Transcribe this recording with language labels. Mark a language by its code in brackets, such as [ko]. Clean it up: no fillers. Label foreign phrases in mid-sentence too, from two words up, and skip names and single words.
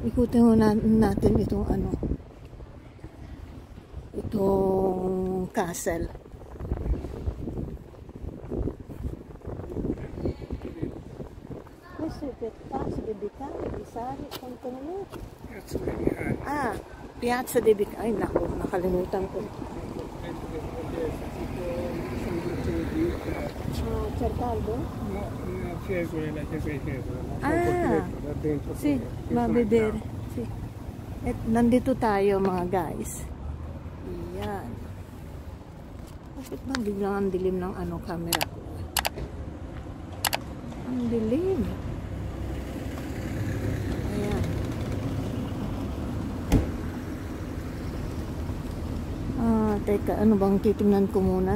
[tl] Ikutin mo natin itong ano, itong castle. Ah, Piazza de Bicari. Ay, naku, nakalimutan ko. [it] Cercaldo? No, una chiesa, la chiesa di Pietro. Ah, Da dentro. sì, va a vedere. Sì. [tl] At nandito tayo mga guys. Iyan. Bakit ba biglang ang dilim ng ano camera ko? Ang dilim. Ayan. Teka, ano bang titingnan ko muna?